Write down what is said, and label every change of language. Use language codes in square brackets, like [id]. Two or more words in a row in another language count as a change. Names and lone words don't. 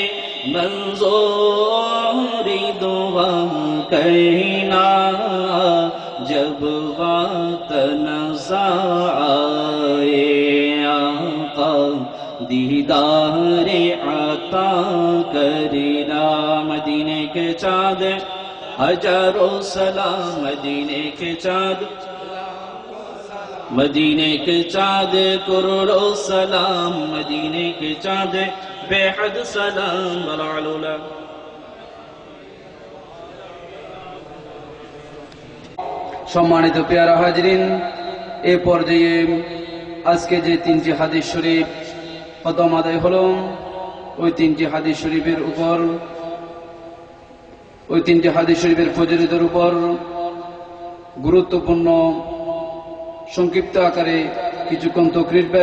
[ur] منظوری دعا کرنا جب وقت نظر آئے آقا دیدار عطا کرنا مدینے کے چاند ہزاروں سلام مدینے کے چاند مدینے کے چاند کروڑوں سلام مدینے کے چاند بے حد سلام بلعلولا [bn] সম্মানিত পেয়ারা হাজরিন এ পর্যায়ে আজকে যে তিনটি হাদিস শরীফ খতম আদায় হলো ওই তিনটি হাদিস শরীফের উপর ওই তিনটি হাদিস শরীফের ফজিলতের উপর গুরুত্বপূর্ণ সংক্ষিপ্ত আকারে কিছুক্ষণ তাকরীর পেশ